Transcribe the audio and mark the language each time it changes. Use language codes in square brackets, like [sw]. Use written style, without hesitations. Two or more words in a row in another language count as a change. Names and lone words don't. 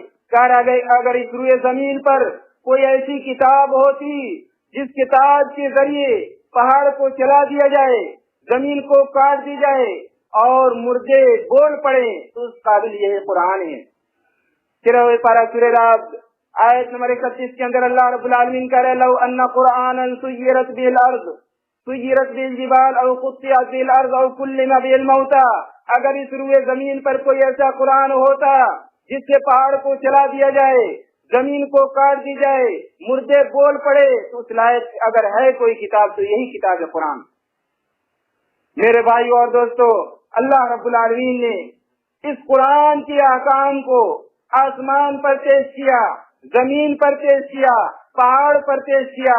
[ur] اگر اس روئے زمین پر کوئی ایسی کتاب ہوتی جس کتاب کے ذریعے پہاڑ کو چلا دیا جائے، زمین کو کاٹ دی جائے، اور مردے بول پڑے تو اس قابل یہ قرآن ہے۔ سورہ رعد آیت نمبر 31 کے اندر اللہ رب العالمین کہہ رہے [ar] لو ان قرآنا سیرت به الارض سیرت به الجبال او قطعت به الارض او کلم به الموتى، [ur] اگر اس روئے زمین پر کوئی ایسا قرآن ہوتا جس سے پہاڑ کو چلا دیا جائے، زمین کو کاٹ دی جائے، مردے بول پڑے، تو اس لائق اگر ہے کوئی کتاب تو یہی کتاب ہے قرآن۔ میرے بھائی اور دوستو، اللہ رب العالمین نے اس قرآن کے احکام کو آسمان پر پیش کیا، زمین پر پیش کیا، پہاڑ پر پیش کیا۔